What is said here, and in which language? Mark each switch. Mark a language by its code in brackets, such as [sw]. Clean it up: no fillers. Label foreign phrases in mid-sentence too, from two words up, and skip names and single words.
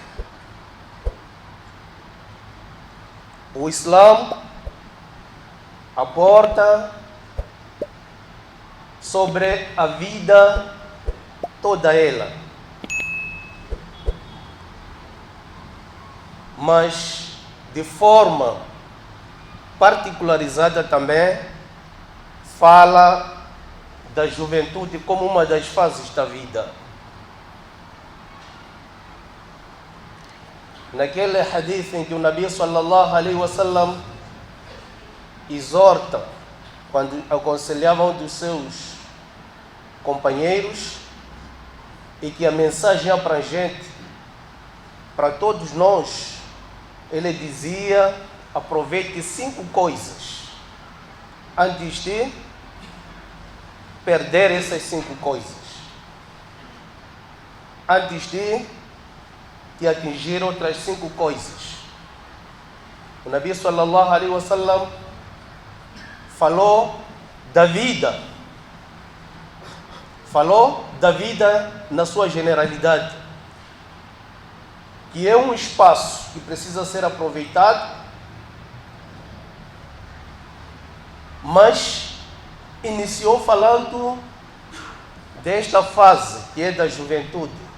[pt] O Islã aborda sobre a vida toda ela, mas de forma particularizada também fala da juventude como uma das fases da vida. Naquele hadith em que o Nabi [ar] صلى الله عليه وسلم [pt] exorta, quando aconselhava um dos seus companheiros, e que a mensagem abrangente para todos nós, ele dizia: aproveite 5 coisas antes de perder essas 5 coisas, antes de atingir outras 5 coisas. O Nabi [ar] صلى الله عليه وسلم [pt] falou da vida, na sua generalidade, que é um espaço que precisa ser aproveitado, mas iniciou falando desta fase que é da juventude.